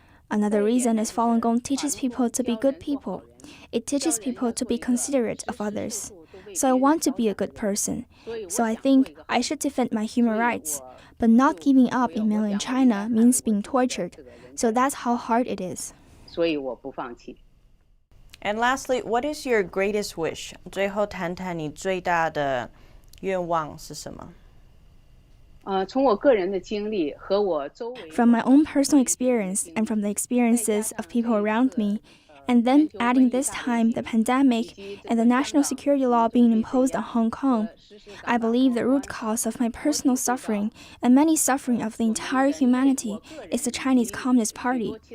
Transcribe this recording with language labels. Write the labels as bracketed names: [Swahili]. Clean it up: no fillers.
[English] Another reason is Falun Gong teaches people to be good people. It teaches people to be considerate of others. So I want to be a good person. So I think I should defend my human rights. But not giving up in mainland China means being tortured. So that's how hard it is. [Chinese] 所以我不放弃。 [English] And lastly, what is your greatest wish? [Chinese] 最后谈谈你最大的愿望是什么？从我个人的经历和我周围 [English] From my own personal experience and from the experiences of people around me, and then adding this time the pandemic and the national security law being imposed on Hong Kong, I believe the root cause of my personal suffering and many suffering of the entire humanity is the Chinese Communist Party.